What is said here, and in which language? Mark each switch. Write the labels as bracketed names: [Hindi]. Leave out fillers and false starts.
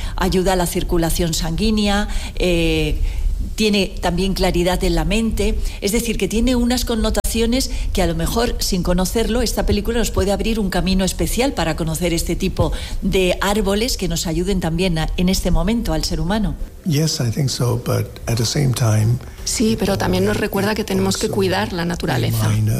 [Spanish] Ayuda a la circulación sanguínea, tiene también claridad en la mente, es decir, que tiene unas connotaciones que a lo mejor, sin conocerlo, esta película nos puede abrir un camino especial para conocer este tipo de árboles que nos ayuden también en este momento al ser humano. [English] Yes, I think so, but at the same time. [Spanish] Sí, pero también nos recuerda que tenemos que cuidar la naturaleza.